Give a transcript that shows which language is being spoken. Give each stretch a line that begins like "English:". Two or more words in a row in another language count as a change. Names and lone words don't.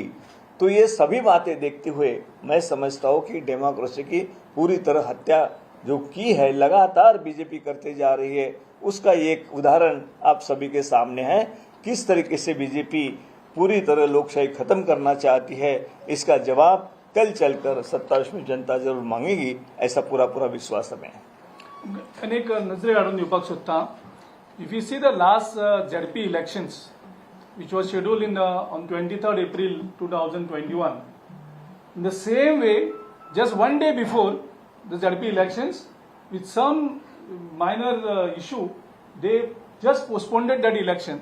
Hindi: तो ये सभी बातें देखते हुए मैं समझता हूँ कि डेमोक्रेसी की पूरी तरह हत्या जो की है लगातार बीजेपी करते जा रही है, उसका एक उदाहरण आप सभी के सामने है। किस तरीके से बीजेपी पूरी तरह लोकशाही खत्म करना चाहती है, इसका जवाब कल चलकर सत्तावीसवीं जनता जरूर मांगेगी, ऐसा पूरा विश्वास हमें है।
Konkani: अनेक नजरे काढून दिवपाक सोदता.
English: If you see the last ZP elections, which was scheduled on 23rd April 2021, in the same way, just one day before the ZP elections, with some minor issue, they just postponed that election.